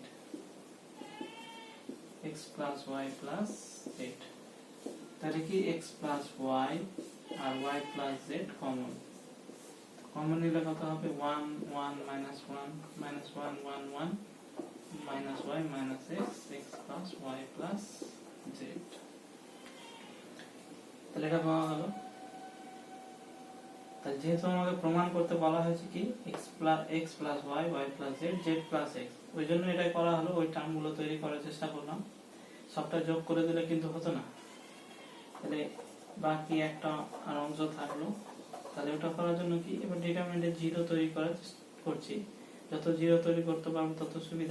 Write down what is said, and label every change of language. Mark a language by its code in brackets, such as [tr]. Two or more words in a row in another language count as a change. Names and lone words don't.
[en] x plus y plus z, [bn] তাহলে কি [en] x plus y [bn] আর [en] y plus z [bn] কমন, কমন নিলে কত হবে 1 1 [en] minus 1 minus 1 1 1 minus y minus x x plus y plus z। [bn] তাহলে এটা পাওয়া গেল। তাহলে যেহেতু আমাকে প্রমাণ করতে বলা হয়েছে কি [en] x plus y y plus z z plus x, [bn] ওই জন্য এটাই করা হলো। ওই টার্মগুলো তৈরি করার চেষ্টা করলাম, সবটা যোগ করে দিলে কিন্তু হতো না। তাহলে বাকি একটা আর অংশ থাকলো। তাহলে ওটা করার জন্য কি এবার ডিটারমিনেন্টে জিরো তৈরি করার করছি, যত জিরো তৈরি করতে পারবো তত সুবিধা।